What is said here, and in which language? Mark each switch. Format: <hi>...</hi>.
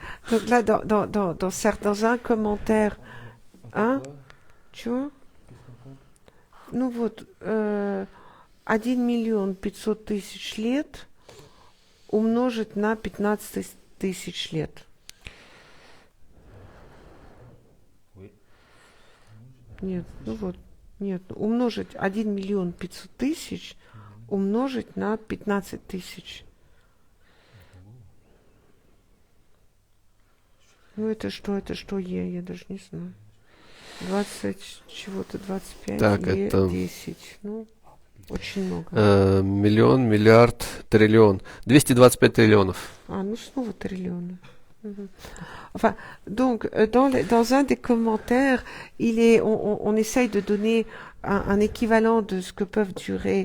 <fr>Donc là, dans un commentaire Hein? Tu vois?</fr> <ru>Ну вот, 1 миллион 500 тысяч лет умножить на 15 тысяч лет. Нет, ну вот, нет, умножить 1 миллион 500 тысяч умножить на 15 тысяч. Ну это что я даже не знаю. 20 чего-то, 25, Так, это 10. Ну, очень много. миллион, миллиард, триллион. 225 триллионов. Ну снова триллионы. Mhm.</ru> <fr>Enfin, donc, dans un des commentaires, on essaye de donner un équivalent de ce que peuvent durer.</fr>